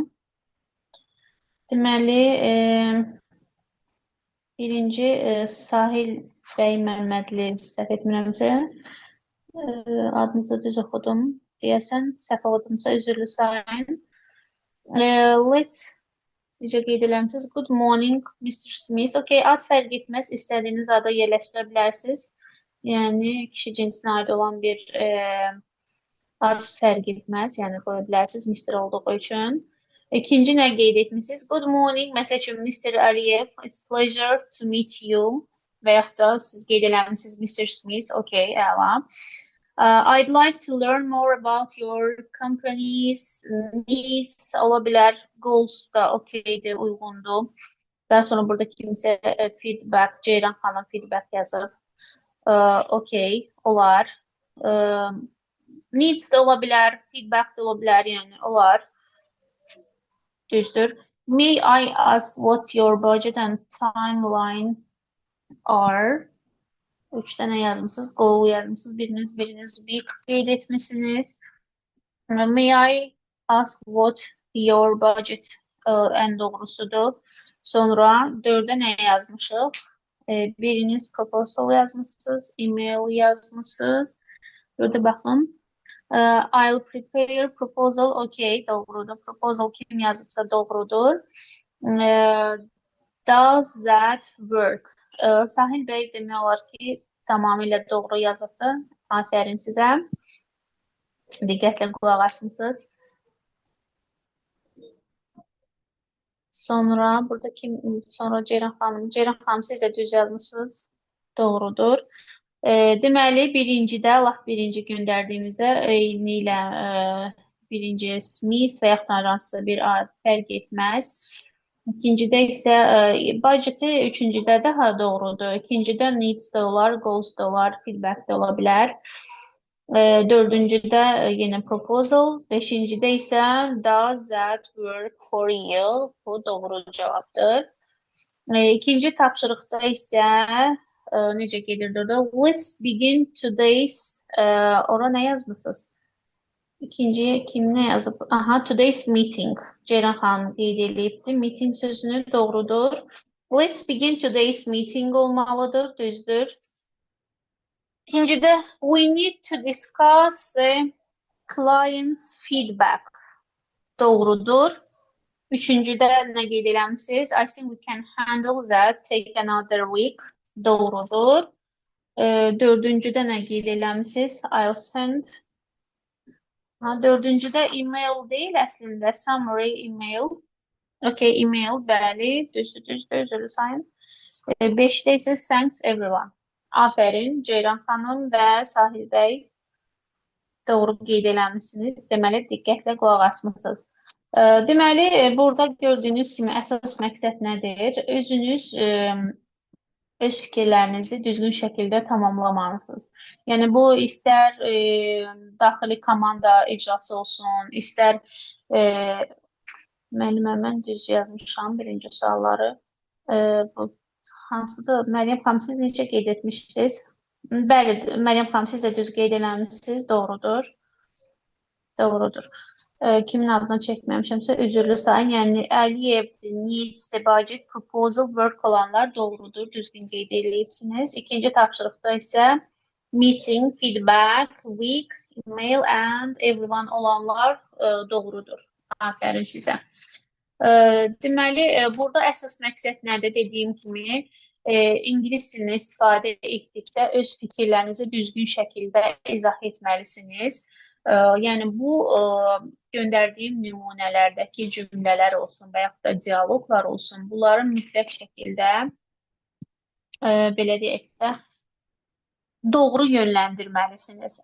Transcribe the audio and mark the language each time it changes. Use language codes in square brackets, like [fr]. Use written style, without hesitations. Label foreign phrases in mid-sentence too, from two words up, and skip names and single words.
[az] Deməli, birinci Sahil bəy Məmmədli, səhv etmirəmsə, adınızı düz oxudum. Deyəsən, səhv oxudumsa üzrlü sayın. Necə qeyd eləmişsiniz? [en] Good morning, Mr. Smith. [az] Okay, ad fərq etməz. İstədiyiniz adı yerləşdirə bilərsiniz. Yəni, kişi cinsinə aid olan bir ad fərq etməz. Yəni, qoya bilərsiniz Mr. olduğu üçün. İkinci nə qeyd etmişsiniz? [en] Good morning, [az] məsəl üçün Mr. Aliyev. [en] It's pleasure to meet you. [az] Və yaxud da siz qeyd eləmişsiniz Mr. Smith. Okay, əla. [en] I'd like to learn more about your company's needs. [az] Ola bilər, goals da okeydir, uyğundur. Daha sonra burada kimsə feedback, Ceyran xanım feedback yazıb. Okey, olar. Needs da ola bilər, feedback da ola bilər, yəni olar. Düzdür. [en] May I ask what your budget and timeline are? [az] 3 dənə yazmışsınız, goal yazmışsınız, biriniz bir qeyd etmişsiniz. [en] May I ask what your budget [az] ən doğrusudur. Sonra 4-ə nə yazmışıq? Biriniz proposal yazmışsınız, email yazmışsınız. 4-ə baxın. [en] I'll prepare proposal, [az] okay, doğrudur. Proposal kim yazıbsa doğrudur. [en] Does that work? [az] Sahil bəy demək olar ki, tamamilə doğru yazıbdır. Afərin sizə. Diqqətlə qulaq asmışsınız. Sonra burada sonra Ceyran xanım siz də düz yazmışsınız. Doğrudur. Deməli, birincidə, lap birinci göndərdiyimizdə eyni ilə birinci Smith və yaxud hansısa bir fərq etməz. İkincidə isə budgeti üçüncüdə daha doğrudur. İkincidə needs də olar, goals da olar, feedback də ola bilər. Dördüncüdə yenə proposal. Beşincidə isə [en] does that work for you? [az] Bu doğru cavabdır. İkinci tapşırıqda isə necə gedirdi orada? [en] Let's begin today's [az] ora nə yazmışsınız? İkinciyə kim nə yazıb? [en] Aha, today's meeting. [az] Ceyran xanım qeyd edibdi. Meeting sözünü doğrudur. [en] Let's begin today's meeting [az] olmalıdır, düzdür. İkincidə, [en] we need to discuss client's feedback. [az] Doğrudur. Üçüncüdə nə qeyd eləmisiniz? [en] I think we can handle that, take another week. [az] Doğrudur. Dördüncüdə nə qeyd eləmisiniz? [en] I'll send. [az] Dördüncüdə email deyil əslində, [en] summary email. [az] Okay, email, bəli, düzdür, sayın. Beşdə isə [en] thanks everyone. [az] Afərin, Ceyran xanım və Sahil bəy doğru qeyd eləmisiniz. Deməli, diqqətlə qulaq asmısınız. Deməli, burada gördüyünüz kimi əsas məqsəd nədir? Özünüz öz fikirlərinizi düzgün şəkildə tamamlamalısınız. Yəni, bu istər daxili komanda icrası olsun, istər müəllimə, mən düz yazmışam birinci sualları. Bu hansıdır? Məryəm xanım, siz necə qeyd etmişdiniz? Bəli, Məryəm xanım, siz də düz qeyd eləmişsiniz. Doğrudur. Doğrudur. Kimin adına çəkməmişəmsə üzrlü sayın. Yəni, Əliyev, needs, budget, proposal, work olanlar doğrudur. Düzgün qeyd eləyibsiniz. İkinci tapşırıqda isə meeting, feedback, week, [en] email and everyone [az] olanlar doğrudur. Afərin sizə. Deməli, burada əsas məqsəd nədir? Dediyim kimi, ingilis dilini istifadə etdikdə öz fikirlərinizi düzgün şəkildə izah etməlisiniz. Yəni, bu göndərdiyim nümunələrdəki cümlələr olsun və yaxud da dialoqlar olsun, bunları mütləq şəkildə, belə deyək də, doğru yönləndirməlisiniz.